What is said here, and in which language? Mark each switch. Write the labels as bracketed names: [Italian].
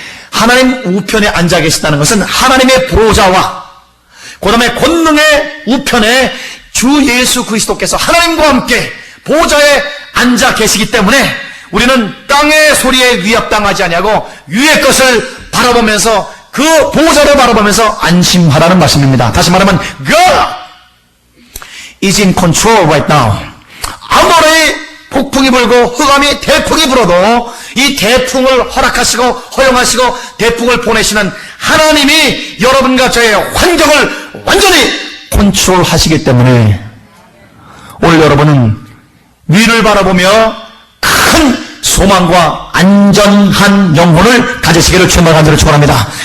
[Korean] 하나님 우편에 앉아 계시다는 것은 하나님의 보좌와 그 다음에 권능의 우편에 주 예수 그리스도께서 하나님과 함께 보좌에 앉아 계시기 때문에 우리는 땅의 소리에 위협당하지 아니하고 위의 것을 바라보면서 그 보좌를 바라보면서 안심하라는 말씀입니다. 다시 말하면 [English] God is in control right now. [Korean] 아무리 폭풍이 불고 흑암이 대풍이 불어도 이 대풍을 허락하시고 허용하시고 대풍을 보내시는 하나님이 여러분과 저의 환경을 완전히 컨트롤하시기 때문에 오늘 여러분은 위를 바라보며 큰 소망과 안전한 영혼을 가지시기를 주님의 간절히 축원합니다.